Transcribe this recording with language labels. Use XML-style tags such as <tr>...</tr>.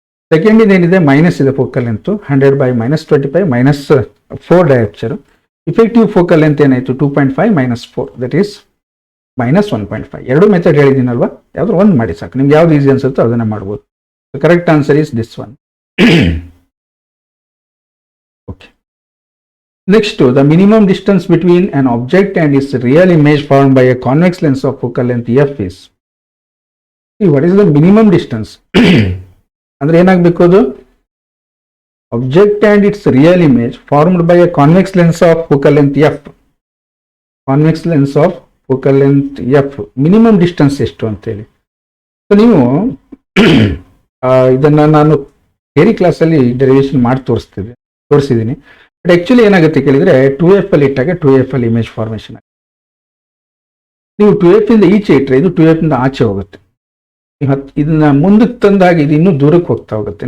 <kn>Second ಇದೇನಿದೆ, minus ಇದೆ focal length, 100/-25 -4 ಡಯಾಪ್ಚರ್. Effective focal length ಏನಾಯ್ತು, 2.5 -4, that is -1.5. ಎರಡು ಮೆಥಡ್ ಹೇಳಿದ್ದೀನಲ್ವಾ, ಯಾವ್ದು ಒಂದು ಮಾಡಿ ಸಾಕು. ನಿಮ್ಗೆ ಯಾವ್ದು ಈಸಿ ಅನ್ಸುತ್ತೋ ಅದನ್ನ ಮಾಡ್ಬೋದು.</kn> <en>Correct answer is this one. Okay, next, the minimum distance between an object and its real image formed by a convex lens of focal length f is. See, what is the minimum distance?</en> <kn>ಅಂದ್ರೆ ಏನಾಗಬೇಕು, ಅದು</kn> <en>object and its real image formed by a convex lens of focal length f.</en> <kn>Convex lens of focal length f minimum distance ಎಷ್ಟು ಅಂತೇಳಿ. So ನೀವು ಇದನ್ನ ನಾನು theory ಕ್ಲಾಸಲ್ಲಿ derivation ಮಾಡಿ ತೋರಿಸಿದ್ದೀನಿ. ಬಟ್ ಆಕ್ಚುಲಿ ಏನಾಗುತ್ತೆ ಕೇಳಿದ್ರೆ, 2f ಅಲ್ಲಿ ಇಟ್ಟಾಗ 2f ಅಲ್ಲಿ ಇಮೇಜ್ ಫಾರ್ಮೇಶನ್ ಆಗುತ್ತೆ. ನೀವು 2f ಇಂದ ಈಚೆ ಇಟ್ಟರೆ ಇದು 2f ಇಂದ ಆಚೆ ಹೋಗುತ್ತೆ. ಇದನ್ನ ಮುಂದಕ್ಕೆ ತಂದಾಗ ಇದು ಇನ್ನೂ ದೂರಕ್ಕೆ ಹೋಗ್ತಾ ಹೋಗುತ್ತೆ.</kn>